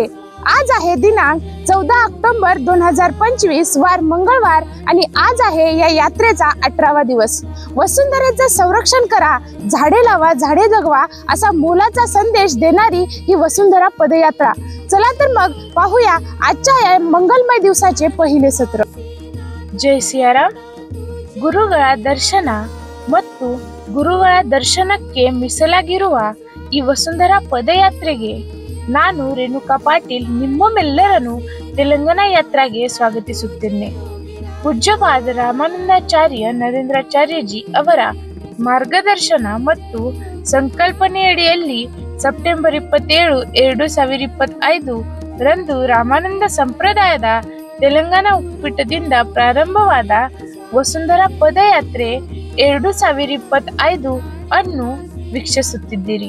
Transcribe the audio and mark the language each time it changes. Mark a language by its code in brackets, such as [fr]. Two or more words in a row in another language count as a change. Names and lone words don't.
[mr] आज आहे दिनांक 14 ऑक्टोबर 2025 वार मंगळवार आणि आज आहे या यात्रेचा 18वा दिवस। वसुंधरेचं संरक्षण करा, झाडे लावा, झाडे जगवा असा मोलाचा संदेश देणारी ही वसुंधरा पदयात्रा। चला तर मग पाहूया आजच्या या मंगलमय दिवसाचे पहिले सत्र। जय सियाराम। [kn] ಗುರುಗಳ ದರ್ಶನ ಮತ್ತು ಗುರುಗಳ ದರ್ಶನಕ್ಕೆ ಮೀಸಲಾಗಿರುವ ಈ ವಸುಂಧರಾ ಪದಯಾತ್ರೆಗೆ ನಾನು ರೇಣುಕಾ ಪಾಟೀಲ್ ನಿಮ್ಮೆಲ್ಲರನ್ನು ತೆಲಂಗಾಣ ಯಾತ್ರೆಗೆ ಸ್ವಾಗತಿಸುತ್ತೇನೆ। ಪೂಜ್ಯಪಾದ ರಾಮಾನಂದಾಚಾರ್ಯ ನರೇಂದ್ರಾಚಾರ್ಯಜಿ ಅವರ ಮಾರ್ಗದರ್ಶನ ಮತ್ತು ಸಂಕಲ್ಪನೆಯಡಿಯಲ್ಲಿ ಸೆಪ್ಟೆಂಬರ್ 27, 2025 ರಂದು ರಾಮಾನಂದ ಸಂಪ್ರದಾಯದ ತೆಲಂಗಾಣ ಉಪಪೀಠದಿಂದ ಪ್ರಾರಂಭವಾದ ವಸುಂಧರಾ ಪದಯಾತ್ರೆ 2025 ಅನ್ನು ವೀಕ್ಷಿಸುತ್ತಿದ್ದೀರಿ।